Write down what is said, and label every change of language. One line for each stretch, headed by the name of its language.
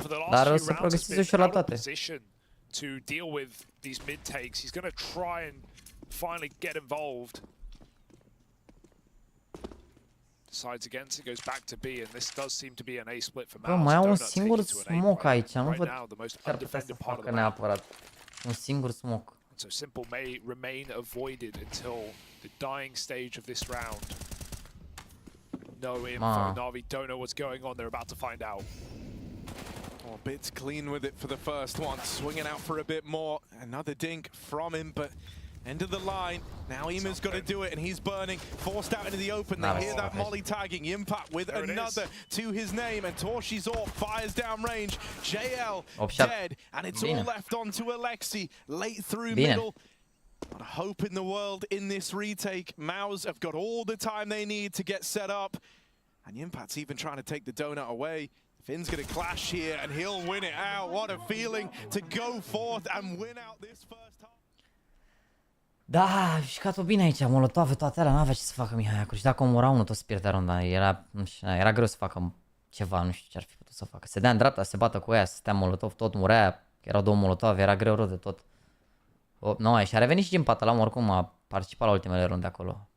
Romanian: Dar o să progreseze ușor la toate.
English: To deal with these mid takes, he's going to try and finally get involved. Decides against it, goes back to B, and this does seem to be an A split for MOUZ.
Romanian: Bă, mai au un singur smoke aici, nu văd chiar putea să facă neapărat. Un singur smoke.
English: So Simple may remain avoided until the dying stage of this round. No info, NaVi don't know what's going on, they're about to find out. Oh, Bits clean with it for the first one, swinging out for a bit more. Another dink from him, but end of the line. Now Ima's got to do it, and he's burning, forced out into the open. They hear that molly tagging. Impact with another to his name, and Torshi's orb fires down range. JL dead, and it's all left onto Alexi, late through middle. Not a hope in the world in this retake. MOUZ have got all the time they need to get set up, and Impact's even trying to take the donut away. Finn's going to clash here, and he'll win it out. What a feeling to go forth and win out this first half.
Romanian: Da, a jucat-o bine aici, molotove, toate alea, n-avea ce să facă Mihai acolo. Și dacă omora unul, tot se pierdea runda. Era greu să facă ceva, nu știu ce ar fi putut să facă. Se dea în dreapta, se bată cu ea, se stea molotov, tot murea. Erau două molotove, era greu rău de tot. Nu, și a revenit și Gimpata, la oricum a participat la ultimele runde acolo.